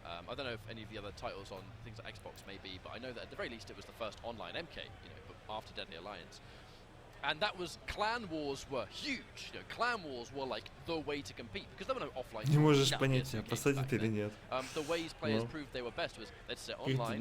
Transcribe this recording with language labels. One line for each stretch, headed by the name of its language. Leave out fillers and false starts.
English: I don't know if any of the other titles on things like Xbox may be, but I know that at the very least it was the first online MK, after Deadly Alliance. And that was, clan wars were huge. Clan wars were like the way to compete, because there were no offline.
Russian: Не можешь понять, посадить или нет.
English: The ways players proved they were best was they'd sit online,